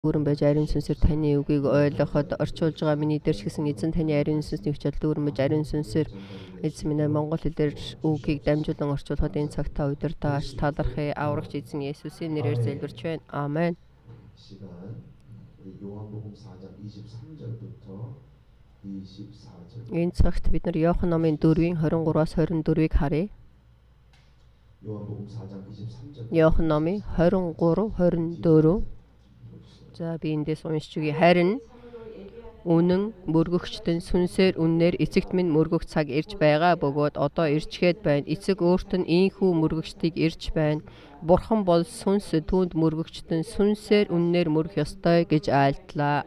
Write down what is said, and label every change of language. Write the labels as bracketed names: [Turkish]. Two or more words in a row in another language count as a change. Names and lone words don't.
[Mongolian] Дүүрэн байж ариун сүнсээр таны үгийг ойлгоход орчуулж байгаа миний дэрч гисэн эзэн таны ариун сүнсний хүчээр дүүрэн байж ариун сүнсээр эзэн минь монгол хэлээр үгийг дамжуулан орчуулахад энэ цагтаа удирдах талархыг аврагч эзэн Есүсийн нэрээр залбирч байна. Аамен. [Korean] 시간 우리 요한복음 4장 23절부터 24절. [Mongolian] Энэ цагт бид нар Иохан номын 4-ийн 23-аас 24-ийг харъя. [Korean] 요한복음 4장 23절. [Mongolian] Иохан номын 23, 24. За би эндээс уншиж өгье. Харин үнэн мөргөгчтөн сүнсээр үннээр эцэгт минь мөргөх цаг ирж байгаа бөгөөд одоо ирчгээд байна. Эцэг өөрт нь ийхүү мөргөгчдийг ирж байна. Бурхан бол сүнс, түүнд мөргөгчтөн сүнсээр үннээр мөрөх ёстой гэж айлтлаа.